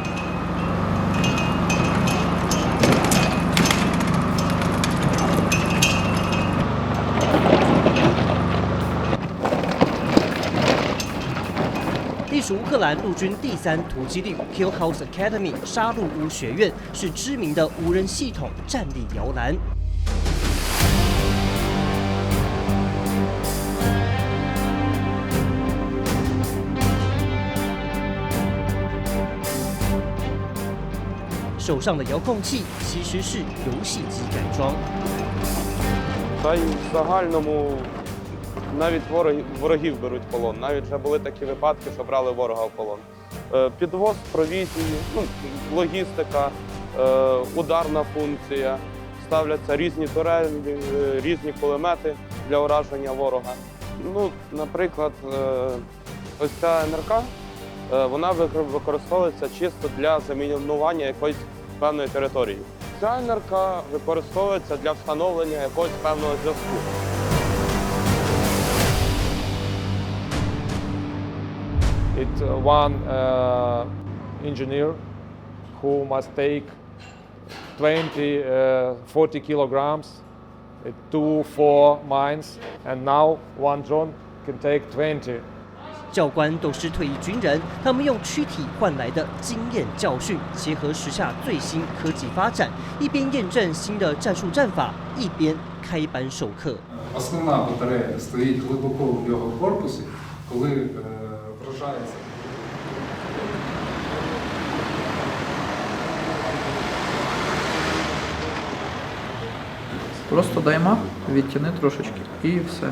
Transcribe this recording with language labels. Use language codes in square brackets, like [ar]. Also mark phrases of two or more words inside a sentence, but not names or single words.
[zh] 隶属乌克兰陆军第3突击旅 Kill House Academy 杀戮屋学院，是知名的无人系统战力摇篮。手上的遥控器其实是游戏机改装。 [uk] Та й в загальному навіть ворогів беруть в полон. Навіть вже були такі випадки, що брали ворога в полон. Підвоз провізії, логістика, ударна функція. Ставляться різні турелі, різні кулемети для ураження ворога. Наприклад, ось ця НРК, вона використовується чисто для замінування якоїсь певної території. Ця НРК використовується для встановлення якогось певного зв'язку. [en] It's one engineer who must take 40 kilograms, 4 mines, and now one drone can take 20. [zh] 教官都是退役军人，他们用躯体换来的经验教训，结合时下最新科技发展，一边验证新的战术战法，一边开班授课。 [uk] Основна батарея стоїть глибоко в його корпусі, коли вражається. Просто дай мах, відтяни трошечки і все.